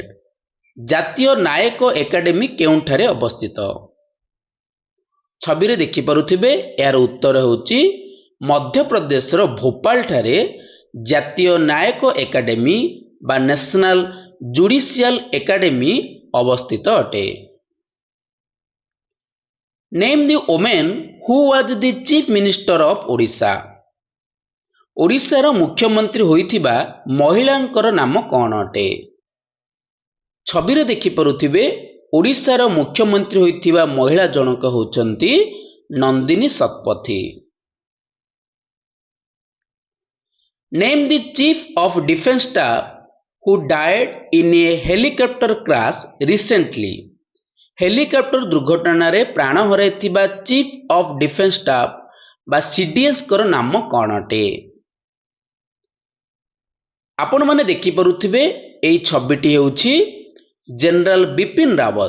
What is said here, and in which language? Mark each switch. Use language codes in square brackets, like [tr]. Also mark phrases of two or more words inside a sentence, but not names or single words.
[or] ଜାତୀୟ ନ୍ୟାୟିକ ଏକାଡେମୀ କେଉଁଠାରେ ଅବସ୍ଥିତ? ଛବିରେ ଦେଖିପାରୁଥିବେ, ଏହାର ଉତ୍ତର ହେଉଛି ମଧ୍ୟପ୍ରଦେଶର ଭୋପାଳ ଠାରେ ଜାତୀୟ ନ୍ୟାୟିକ ଏକାଡେମୀ ବା ନ୍ୟାସନାଲ ଜୁଡିସିଆଲ ଏକାଡେମୀ ଅବସ୍ଥିତ ଅଟେ। [en] Name the woman who was the chief minister of Odisha? [or] ଓଡ଼ିଶାର ମୁଖ୍ୟମନ୍ତ୍ରୀ ହୋଇଥିବା ମହିଳାଙ୍କର ନାମ କ'ଣ ଅଟେ? ଛବିରେ ଦେଖିପାରୁଥିବେ, ଓଡ଼ିଶାର ମୁଖ୍ୟମନ୍ତ୍ରୀ ହୋଇଥିବା ମହିଳା ଜଣକ ହେଉଛନ୍ତି ନନ୍ଦିନୀ ଶତପଥୀ। [en] Name the chief of defense staff who died in a helicopter crash recently. [or] ହେଲିକପ୍ଟର ଦୁର୍ଘଟଣାରେ ପ୍ରାଣ ହରାଇଥିବା [en] chief of defense staff [or] ବା ସିଡିଏସ୍ଙ୍କର ନାମ କ'ଣ ଅଟେ? ଆପଣମାନେ ଦେଖିପାରୁଥିବେ, ଏହି ଛବିଟି ହେଉଛି ଜେନେରାଲ ବିପିନ ରାୱତ।